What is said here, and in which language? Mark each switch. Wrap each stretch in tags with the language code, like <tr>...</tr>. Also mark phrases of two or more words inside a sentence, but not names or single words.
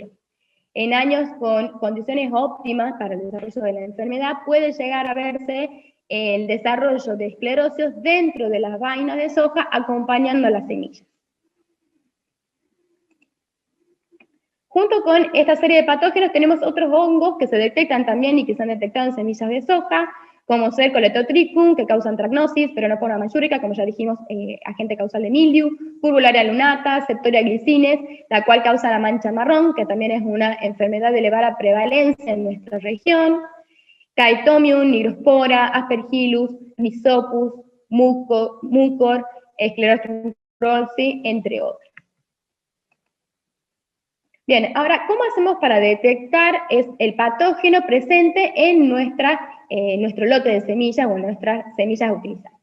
<es>En años con condiciones óptimas para el desarrollo de la enfermedad, puede llegar a verse el desarrollo de esclerosis dentro de las vainas de soja, acompañando a las semillas. Junto con esta serie de patógenos tenemos otros hongos que se detectan también y que se han detectado en semillas de soja, como ser Coletotrichum, que causa antracnosis, Peronospora mayúrica, como ya dijimos, agente causal de mildiu, Purvularia lunata, Septoria glycines, la cual causa la mancha marrón, que también es una enfermedad de elevada prevalencia en nuestra región, Chaetomium, Nigrospora, Aspergillus, Rhizopus, Mucor, Sclerotinia rollsi, entre otros. Bien, ahora, ¿cómo hacemos para detectar el patógeno presente en nuestro lote de semillas o en nuestras semillas utilizadas?</es>